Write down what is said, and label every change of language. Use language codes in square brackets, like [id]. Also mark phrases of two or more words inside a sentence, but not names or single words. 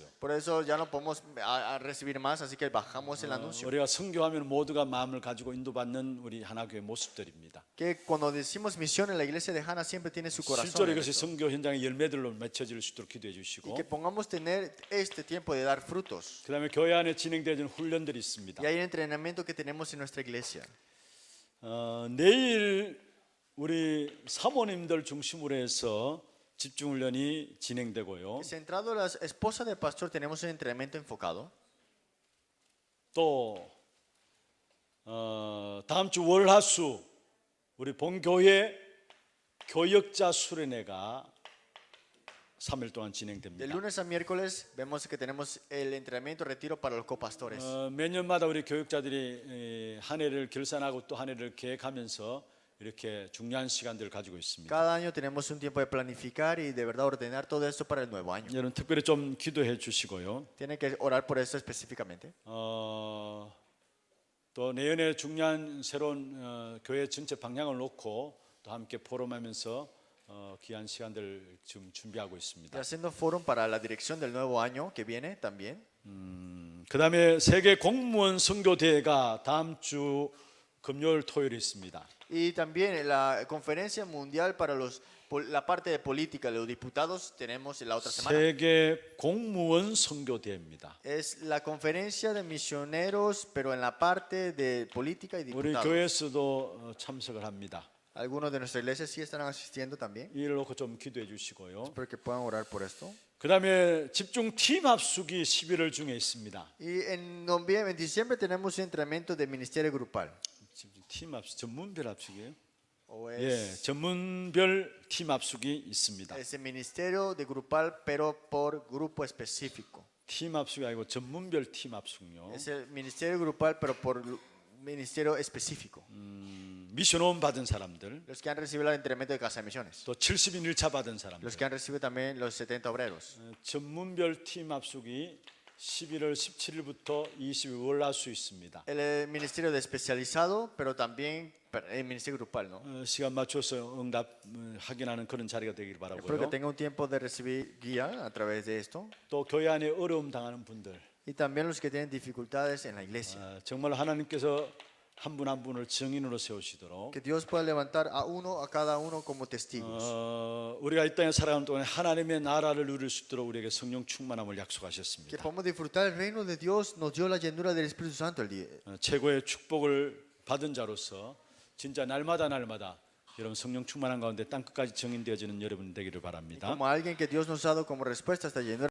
[es] Por eso ya no podemos a recibir más, así que bajamos el anuncio. [ko] 우리가 선교하면 모두가 마음을 가지고 인도받는 우리 하나교회 모습들입니다. [es] Que cuando decimos misión en la iglesia de Hannah siempre tiene su corazón. [ko] 실제로 [es] en [ko] 이것이 [es] esto. [ko] 선교 현장의 열매들로 맺혀질 수 있도록 기도해 [es] Y [ko] 주시고 [es] que pongamos tener este tiempo de dar frutos. [ko] 그다음에 교회 안에 진행되는 훈련들이 있습니다. [es] Y hay entrenamiento que tenemos en nuestra iglesia. [ko] 내일 우리 사모님들 중심으로 해서 집중훈련이 진행되고요. [es] Centrado en las esposas del pastor tenemos un entrenamiento enfocado. [ko] 또 다음 주 월화수 우리 본교회 교역자 수련회가 3일 동안 [es] De [ko] 진행됩니다. [es] lunes a miércoles vemos que tenemos el entrenamiento retiro para los copastores. [ko] 매년마다 우리 교역자들이 한 해를 결산하고 또 한 해를 계획하면서 이렇게 중요한 시간들을 가지고 있습니다. [es] Cada año tenemos un tiempo de planificar y de verdad ordenar todo esto para el nuevo año. [ko] 여러분 특별히 좀 기도해 주시고요. [es] Tienen que orar por eso específicamente. [ko] 또 내년에 중요한 새로운 교회 전체 방향을 놓고 또 함께 포럼하면서 귀한 시간들 지금 준비하고 [es] Y [ko] 있습니다. [es] haciendo foro para la dirección del nuevo año que viene también. [ko] 그다음에 세계 공무원 선교 대회가 다음 주 금요일 토요일에 있습니다. [es] Y también la conferencia mundial para los la parte de política, los diputados, tenemos la otra semana. [ko] 세계 공무원 선교대회입니다. [es] Es la conferencia de misioneros, pero en la parte de política y [ko] 우리 [es] diputados. [ko] 교회에서도 참석을 합니다. [es] Algunos de nuestra iglesia sí estarán asistiendo también. [ko] 이를 놓고 좀 기도해 주시고요. [es] Espero que puedan orar por esto. [ko] 그다음에 집중 팀 합숙이 11월 중에 있습니다. [es] Y en noviembre, en diciembre tenemos un entrenamiento de ministerio grupal. [ko] 집중 팀 합숙, 전문별 합숙이에요? [es] O [ko] 예, [es] es, [ko] 전문별 팀 합숙이 있습니다. [es] es el ministerio de grupal, pero por grupo específico. [ko] 팀 합숙이 아니고 전문별 팀 합숙요. [es] Es el ministerio grupal, pero por ministerio específico. [ko] 미션홈 받은 사람들, [es] Los que han recibido el entrenamiento de Casa de Misiones. [ko] 또 70인 1차 받은 사람들. [es] Los que han recibido también los 70 obreros. [ko] 전문별 팀 합숙이 11월 17일부터 22일 할 수 있습니다. [es] El ministerio de especializado, pero también el ministerio grupal, ¿no? [ko] 시간 맞춰서 응답 확인하는 그런 자리가 되길 [es] Espero que [ko] 바라고요. [es] tenga un tiempo de recibir guía a través de esto. [ko] 또 교회 안에 어려움 당하는 분들, [es] Y también los que tienen dificultades en la iglesia. [ko] 정말 하나님께서 한 분 한 분을 증인으로 세우시도록 [es] Que Dios pueda levantar a uno, a cada uno como testigos. [ko] 우리가 이 땅에 살아가는 동안에 하나님의 나라를 누릴 수 있도록 우리에게 성령 충만함을 [es] Que [ko] 약속하셨습니다. [es] podamos disfrutar el reino de Dios, nos dio la llenura del Espíritu Santo el día. [ko] 최고의 축복을 받은 자로서 진짜 날마다 여러분 성령 충만한 가운데 땅 끝까지 증인되어지는 여러분 되기를 바랍니다. [es] Como alguien que Dios nos ha dado como respuesta a esta llenura